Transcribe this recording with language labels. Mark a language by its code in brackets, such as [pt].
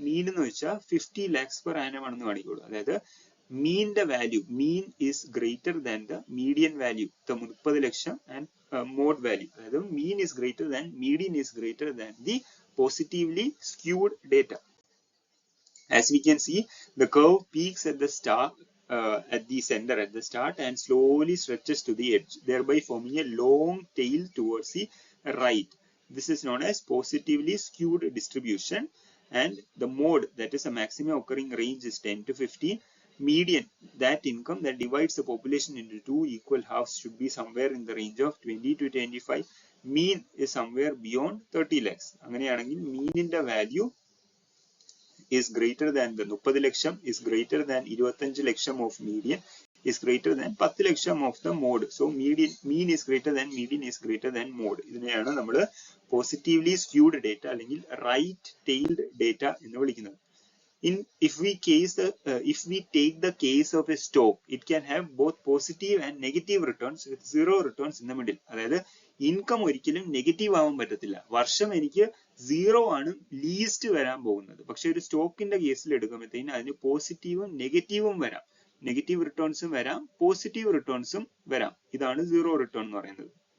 [ml] മീൻ എന്ന് വെച്ചാൽ 50 lakhs per annum ആണെന്ന് കാണിക്കോളൂ. [en] അതായത് മീനിന്റെ value, mean is greater than the median value, 30 lakh, and mode value, അതായത് mean is greater than, median is greater than the positively skewed data. As we can see, the curve peaks at the at the center at the start and slowly stretches to the edge, thereby forming a long tail towards the right. This is known as positively skewed distribution, and the mode, that is a maximum occurring range, is 10 to 15. Median, that income that divides the population into two equal halves, should be somewhere in the range of 20 to 25. Mean is somewhere beyond 30 lakhs. [ml] അങ്ങനെയാണെങ്കിൽ മീനിന്റെ value [en] is greater than the 30 lakh, is greater than 25 lakh of median, is greater than 10 lakh of the mode. So mean is greater than, median is greater than mode. [ml] ഇതിനെയാണ് നമ്മൾ positively squid data അല്ലെങ്കിൽ right tailed data എന്ന് വിളിക്കുന്നത്. [en] If we take the case of a stock, it can have both positive and negative returns with zero returns in the middle. [ml] അതായത് income ഒരിക്കലും negative ആവാൻ പറ്റത്തില്ല. വർഷം എനിക്ക് 0 ആണ് ലീസ്റ്റ് വരാൻ പോകുന്നത്. പക്ഷെ ഒരു സ്റ്റോക്കിന്റെ കേസിൽ എടുക്കുമ്പോഴത്തേന് അതിന് പോസിറ്റീവും നെഗറ്റീവും വരാം. നെഗറ്റീവ് റിട്ടേൺസും വരാം, പോസിറ്റീവ് റിട്ടേൺസും വരാം. ഇതാണ് സീറോ റിട്ടേൺ എന്ന് പറയുന്നത്.